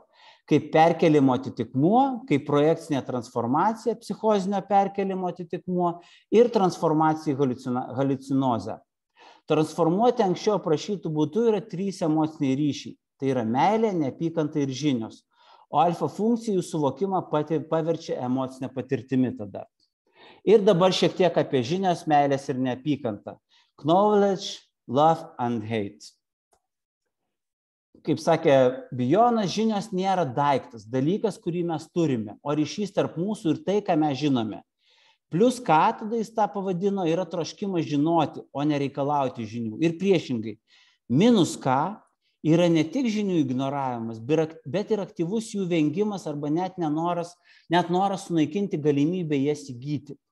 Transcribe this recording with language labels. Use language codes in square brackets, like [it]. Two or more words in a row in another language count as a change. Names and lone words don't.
[lt] Kaip perkelimo atitikmuo, kaip projekcinė transformacija, psichozinio perkelimo atitikmuo ir transformacija į haliucinozę. Transformuoti anksčiau aprašytų būdų yra 3 emociniai ryšiai. Tai yra meilė, neapykanta ir žinios. O alfa funkcijų suvokimą paverčia emocinę patirtimi tada. Ir dabar šiek tiek apie žinios, meilės ir neapykantą. [en] Knowledge, love and hate. [lt] Kaip sakė Bijonas, žinios nėra daiktas, dalykas, kurį mes turime, o ryšys tarp mūsų ir tai, ką mes žinome. Plus ką, tada jis tą pavadino, yra troškimas žinoti, o nereikalauti žinių. Ir priešingai, minus ką yra ne tik žinių ignoravimas, bet ir aktyvus jų vengimas arba net noras sunaikinti galimybę jas įgyti.